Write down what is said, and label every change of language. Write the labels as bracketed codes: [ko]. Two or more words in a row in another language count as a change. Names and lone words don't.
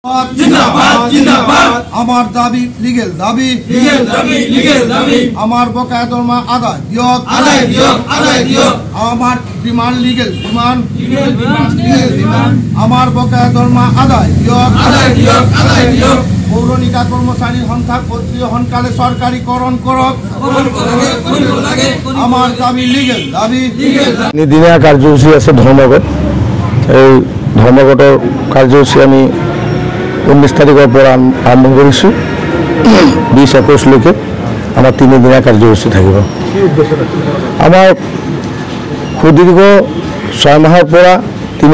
[hi] जिंदाबाद जिंदाबाद [as] আমার দাবি লিগ্যাল দাবি আমার বকেয়া দরমা আদায় দিয়ক আমার ডিমান্ড [en] legal demand [as] আমার বকেয়া দরমা আদায় দিয়ক পৌর নিগম কর্মচারী সংখ্যা সোনকালে চৰকাৰীকৰণ কৰক আমার দাবি লিগ্যাল দাবি দিনীয়া কাৰ্যসূচী আছে ধৰ্মঘট এই ধৰ্মঘটৰ কাৰ্যসূচী আমি 19 তাৰিখৰ পৰা আৰম্ভ কৰিছোঁ 20-21 আমাৰ 3 দিনীয়া কাৰ্যসূচী থাকিব আমাৰ সুদীৰ্ঘ 6 মাহৰ পৰা 3